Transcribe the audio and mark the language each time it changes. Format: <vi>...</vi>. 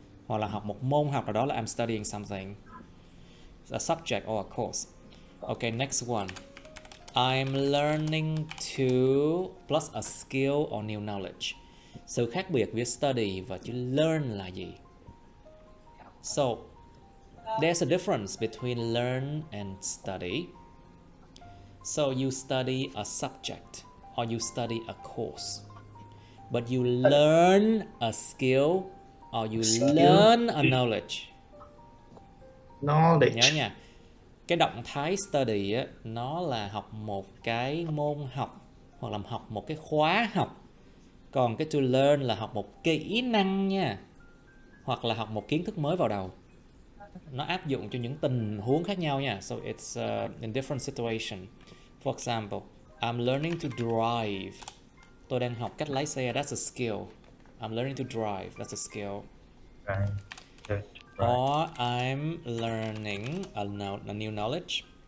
<vi>Hoặc là học một môn học nào đó là</vi> <en>I'm studying something. A subject or a course. Okay, next one. I'm learning to plus a skill or new knowledge.</en> <vi>Sự khác biệt với study và chữ learn là gì?</vi> <en>So, there's a difference between learn and study. So you study a subject or you study a course. But you learn a skill or you learn a knowledge.</en> <vi>Nhớ nha. Cái động thái study á, nó là học một cái môn học hoặc là học một cái khóa học. Còn cái to learn là học một kỹ năng nha. hoặc là học một kiến thức mới vào đầu. Nó áp dụng cho những tình huống khác nhau nha.</vi> <en>So it's in different situation. For example, I'm learning to drive.</en> <vi>Tôi đang học cách lái xe.</vi> <en>That's a skill. I'm learning to drive. That's a skill. Right. Good. Right. Or I'm learning a new knowledge.</en>